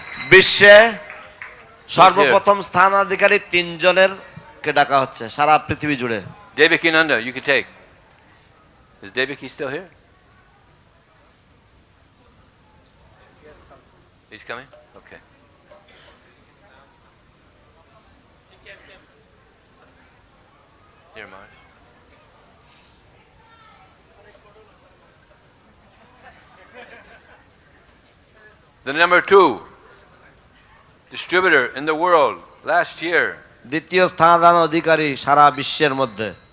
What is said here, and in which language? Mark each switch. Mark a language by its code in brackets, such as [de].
[bn] বিশ্বে সর্বপ্রথম স্থানাধিকারী 3 জনের কে ডাকা হচ্ছে সারা পৃথিবী জুড়ে। [en] Devaki Nanda, you can take. Is Devaki still here? He's coming? Okay. Here, Maharaj. The number 2 distributor in the world last year. [bn] দ্বিতীয় স্থান অধিকারী সারা বিশ্বের মধ্যে।